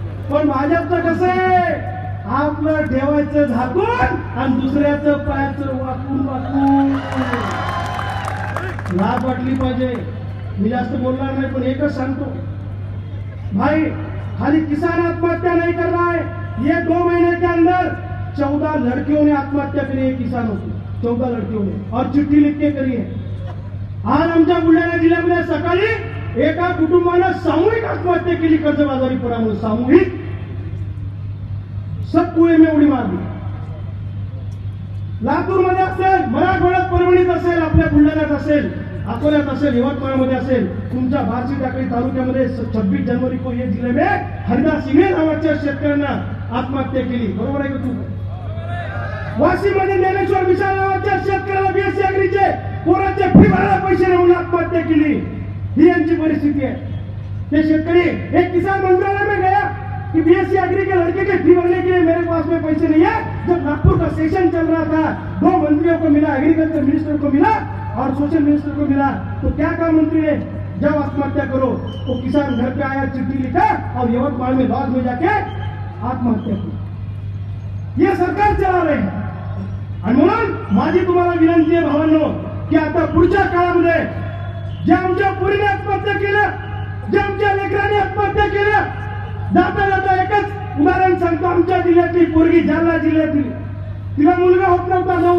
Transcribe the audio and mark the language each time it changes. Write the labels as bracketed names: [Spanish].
[Marathi] पण भाजपचं कसं आहे, आपलं ठेवायचं झाकून आणि दुसऱ्याचं पायाचं वाकून वाकून. लाभ वाटली पाहिजे. मी जास्त बोलणार नाही, पण एकच सांगतो भाई, [Hindi] खाली किसान आत्महत्या नहीं कर रहा है. ये 2 महीने के अंदर 14 लड़कियों ने आत्महत्या करी है किसानों की. 14 लड़कियों ने, और चिट्ठी लिख के करी है. [Marathi] आज आमच्या बुलढाणा जिल्ह्यामध्ये सकाळी एका कुटुंबानं सामूहिक आत्महत्या केली कर्जबाजारीपणामुळे. सामूहिक, [Hindi] सब कुएं में [Marathi] उडी मारली. लातूरमध्ये असेल, मराठवाड्यात, परभणीत असेल, आपल्या बुलढाण्यात असेल, अकोल्यात असेल, यवतमाळमध्ये असेल, तुमच्या बार्शी टाकळी तालुक्यामध्ये [Hindi] 26 जनवरी को ये जिल्हे में [Marathi] हरिदास सिंगे नावाच्या शेतकऱ्यांना आत्महत्या केली. बरोबर आहे का तू? वाशीमध्ये ज्ञानेश्वर विशाल नावाच्या शेतकऱ्याला बीएससी अग्रीचे पोराचे फी भरायला पैसे नाही म्हणून आत्महत्या केली. ही यांची परिस्थिती आहे. [Hindi] ये शेतकरी एक किसान मंत्रालय में गया कि बीएससी अग्री के लड़के के फी भरने के लिए मेरे पास में पैसे नहीं है. जब नागपुर का सेशन चल रहा था, 2 मंत्रियों को मिला, एग्रीकल्चर मिनिस्टर को मिला और सोशल मिनिस्टर को मिला, तो क्या कहा मंत्री ने? जब आत्महत्या करो तो किसान घर पे आया, चिट्ठी लिखा और यवतमाळ में लॉज में जाके आत्महत्या की. ये सरकार चला रहे हैं. [Marathi] आणि म्हणून माझी तुम्हाला विनंती आहे भावांनो, की आता पुढच्या काळामध्ये जे आमच्या पोरीने आत्महत्या केल्या, जे आमच्या लेकरांनी आत्महत्या केल्या, जाता जाता एकच उदाहरण सांगतो. आमच्या जिल्ह्यातली पोरगी, जालना जिल्ह्यातली, तिला मुलगा होत नव्हता.